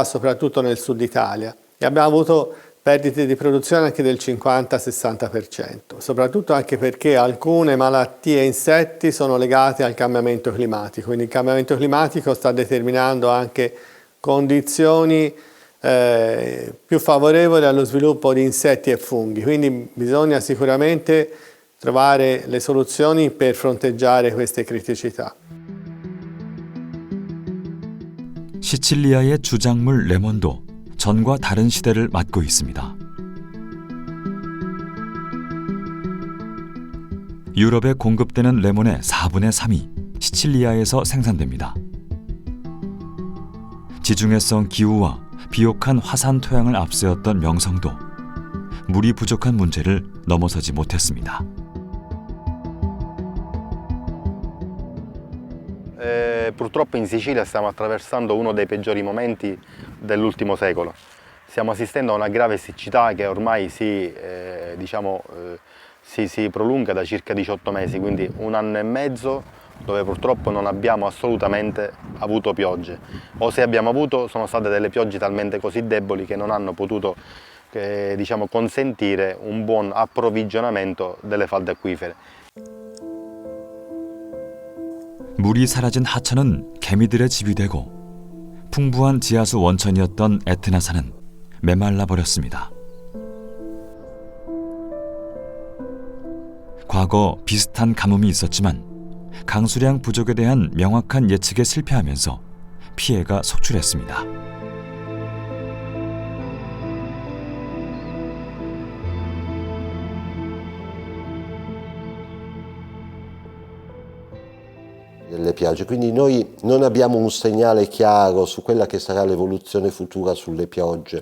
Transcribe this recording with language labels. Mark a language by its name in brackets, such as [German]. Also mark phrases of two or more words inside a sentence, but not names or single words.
[Italian] soprattutto nel sud Italia, e abbiamo avuto perdite di produzione anche del 50-60%, soprattutto anche perché alcune malattie e insetti sono legate al cambiamento climatico, quindi il cambiamento climatico sta determinando anche condizioni più favorevoli allo sviluppo di insetti e funghi, quindi bisogna sicuramente trovare le soluzioni per fronteggiare queste criticità. [Korean] 시칠리아의 주작물 레몬도 전과 다른 시대를 맞고 있습니다. 유럽에 공급되는 레몬의 4분의 3이 시칠리아에서 생산됩니다. 지중해성 기후와 비옥한 화산 토양을 앞세웠던 명성도 물이 부족한 문제를 넘어서지 못했습니다. [Italian] Purtroppo in Sicilia stiamo attraversando uno dei peggiori momenti dell'ultimo secolo. Stiamo assistendo a una grave siccità che ormai si prolunga da circa 18 mesi, quindi un anno e mezzo dove purtroppo non abbiamo assolutamente avuto piogge. O se abbiamo avuto sono state delle piogge talmente così deboli che non hanno potuto consentire un buon approvvigionamento delle falde acquifere. [Korean] 물이 사라진 하천은 개미들의 집이 되고 풍부한 지하수 원천이었던 에트나산은 메말라 버렸습니다. 과거 비슷한 가뭄이 있었지만 강수량 부족에 대한 명확한 예측에 실패하면서 피해가 속출했습니다. [Italian] Delle piogge, quindi noi non abbiamo un segnale chiaro su quella che sarà l'evoluzione futura sulle piogge.